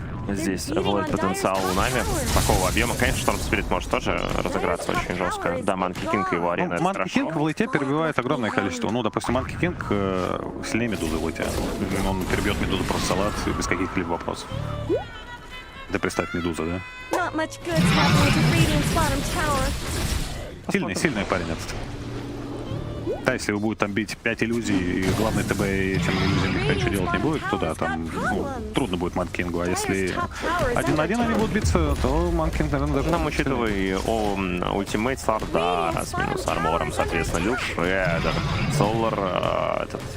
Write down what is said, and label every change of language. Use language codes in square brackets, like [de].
[ru] Здесь вводит потенциал у Нави такого объема. Конечно, Шторм Спирит может тоже разыграться очень жестко. Да, Манки Кинг и его арена, это Манки Кинг в лейте перебивает огромное количество. Ну, допустим, Манки Кинг сильнее Медузы в лейте. Он перебьет Медузу просто салат без каких-либо вопросов. Да представь, Медуза, да? [en] Not much good's happening to Radiant's bottom tower. [ru] Сильный парень этот. Да, если его будет там бить 5 иллюзий, и главный ТБ этим иллюзиям никто ничего делать не будет, то да, там трудно будет Манки Кингу. А если 1 на 1 они будут биться, то Манки Кинг, наверное, даже... Нам учитывая ультимейт Сардара с минус армором, соответственно, Люш, Шредер, Солар, этот...